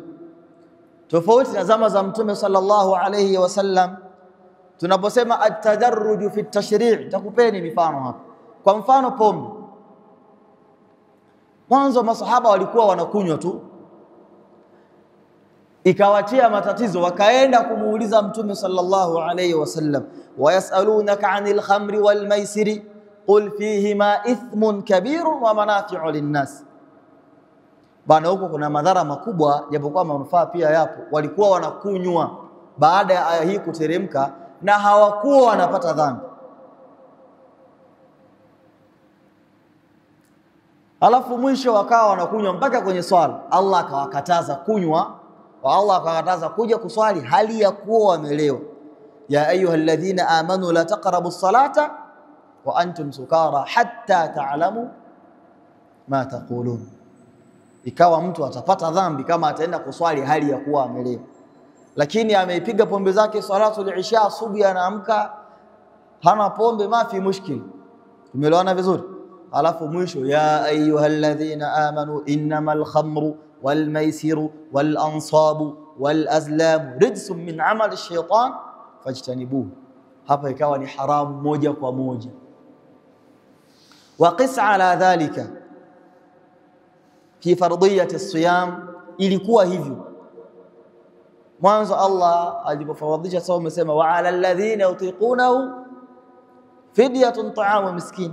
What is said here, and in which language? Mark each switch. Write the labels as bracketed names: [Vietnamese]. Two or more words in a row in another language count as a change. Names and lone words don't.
[Swahili] Tofauti na zama za Mtume [Arabic] صلى الله عليه وسلم, [Swahili] tunaposema [Arabic] التدرج في التشريع', [Swahili] takupeni mifano hapa. Kwa mfano pombe, mwanzo masahaba walikuwa wanakunywa tu, ikawatia matatizo, wakaenda kumuuliza Mtume [Arabic] صلى الله عليه وسلم, يسألونك عن الخمر والميسر قل فيهما إثم كبير ومنافع للناس. [Swahili] Bana, huko kuna madhara makubwa japokuwa manufaa pia yapo. Walikuwa wanakunywa baada ya aya hii kuteremka na hawakuwa wanapata dhambi. Alafu mwisho wakawa wanakunywa mpaka kwenye swala. Allah akawakataza kunywa, wa Allah akawakataza kuja kuswali hali ya kuwa wamelewa. [Arabic] يا أيها الذين آمنوا لا تقربوا الصلاة وأنتم سكارى حتى تعلموا ما تقولون. [Swahili] Ikawa mtu atapata dhambi kama ataenda kuswali hali ya kuwa amelewa, lakini ameipiga pombe zake [Arabic] صلاة العشاء, [Swahili] asubuhi anaamka hana pombe, [Arabic] ما في مشكل. [Swahili] Tumeelewana vizuri? Alafu mwisho, [Arabic] يا أيها الذين آمنوا إنما الخمر والميسر والأنصاب والأزلام رجس من عمل الشيطان فاجتنبوه. [Swahili] Hapa ikawa ni haramu moja kwa moja. [Arabic] وقس على ذلك في فرضية الصيام, [Swahili] ilikuwa hivyo mwanzo. Allah alipofaradhisha sawa amesema [Arabic] وعلى الذين يطيقونه فدية طعام مسكين.